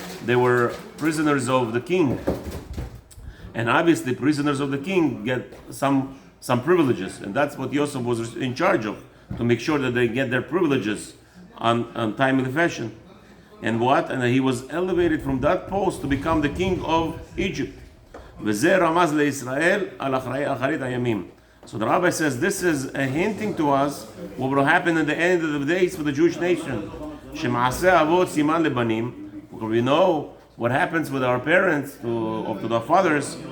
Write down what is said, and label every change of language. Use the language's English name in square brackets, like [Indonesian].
[English] They were prisoners of the king. And obviously prisoners of the king get some privileges, and that's what Yosef was in charge of, to make sure that they get their privileges on timely fashion. And what? And he was elevated from that post to become the king of Egypt. [Hebrew] וזה רמז לישראל על אחרית הימים. [English] So the rabbi says this is a hinting to us what will happen at the end of the days for the Jewish nation. [Hebrew] שמעשה אבות סימן לבנים. [English] We know what happens with our parents to the fathers.